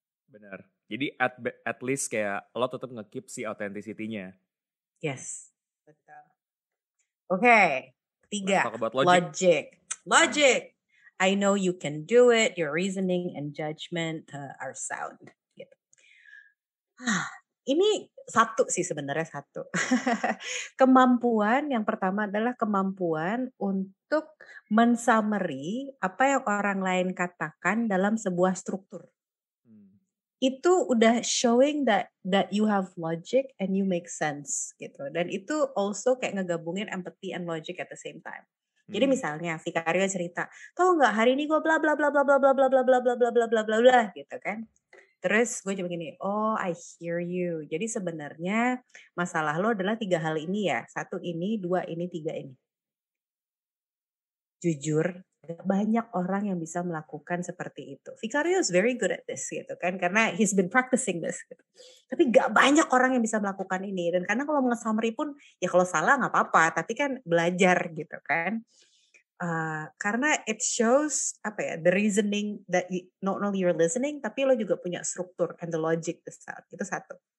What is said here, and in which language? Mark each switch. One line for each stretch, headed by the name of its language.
Indonesian: Benar. Jadi
English: at least
Indonesian: kayak lo tetap nge-keep si authenticity-nya. Yes, betul. Oke, 3. Logic.
English: I know you can do it. Your reasoning and judgment are sound.
Indonesian: Gitu. Ini satu sih sebenarnya satu. Kemampuan yang pertama adalah kemampuan untuk mensummary apa yang orang lain katakan dalam sebuah struktur. Itu udah
English: showing that you have logic and you make sense
Indonesian: gitu. Dan itu
English: also
Indonesian: kayak ngegabungin
English: empathy and logic at the same time.
Indonesian: Jadi misalnya Vicario cerita, "Tahu nggak hari ini gue bla bla bla bla bla bla bla bla bla bla bla bla bla bla bla" gitu kan. Terus gue cuma gini,
English: "Oh, I hear you."
Indonesian: Jadi sebenarnya masalah lo adalah 3 hal ini ya. 1 ini, 2 ini, 3 ini. Jujur, banyak orang yang bisa melakukan seperti itu.
English: Vicario is very good at this
Indonesian: gitu kan, karena
English: he's been practicing this
Indonesian: gitu. Tapi gak banyak orang yang bisa melakukan ini, dan karena kalau nge-summary pun ya kalau salah gak apa-apa, tapi kan belajar gitu kan. Karena
English: it shows the reasoning that not only you're listening,
Indonesian: tapi lo juga punya struktur
English: and the logic the sound.
Indonesian: Itu satu.